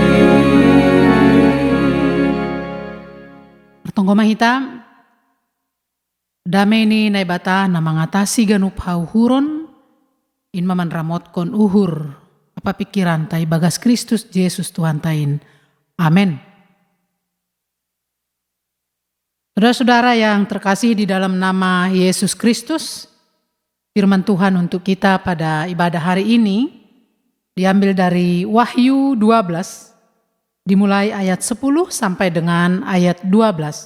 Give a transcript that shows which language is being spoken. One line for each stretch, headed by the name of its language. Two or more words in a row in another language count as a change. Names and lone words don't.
Batak Simalungun: Tonggo mahita, damai ni naibata na mangatasi ganup hauhuron, in maman ramot kon uhur, apa pikiran tay bagas Kristus Yesus Tuhan tain.
Indonesian: Amin. Saudara-saudara yang terkasih di dalam nama Yesus Kristus, firman Tuhan untuk kita pada ibadah hari ini diambil dari Wahyu 12, dimulai ayat 10 sampai dengan ayat 12.